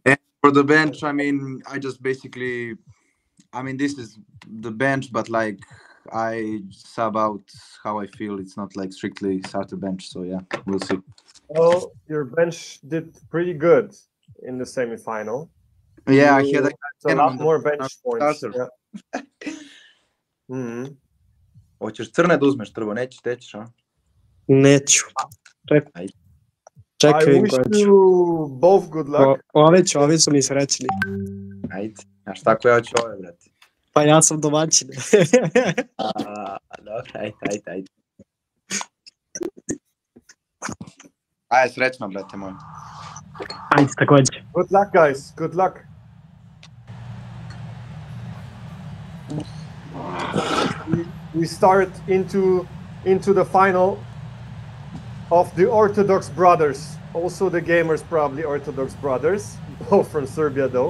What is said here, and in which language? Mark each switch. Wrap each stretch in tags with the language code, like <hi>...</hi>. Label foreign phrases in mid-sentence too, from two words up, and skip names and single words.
<en>And for the bench, I mean, I just basically, I mean, this is the bench, but like I sub out how I feel. It's not like strictly starter bench. So yeah, we'll see. Well, your bench did pretty good in the semifinal. Yeah, I You had a lot more bench points. starter. Yeah.</en> <sr>Hoćeš crne da uzmeš trvo, nećeš, tećeš, a? Neću. Ajde. Čekaj,</sr> <en>I wish you both good luck.</en> <sr>Ovi su mi srećni. Ajde. Znaš, tako ja ću ove, brate. Pa ja sam domaćin. Dobro, ajde. Ajde, srećno, brate moj. Ajde, takođe.</sr> <en>Good luck, guys. Good luck. We start into the final of the Orthodox brothers. Also the gamers, probably Orthodox brothers, both from Serbia though.</en>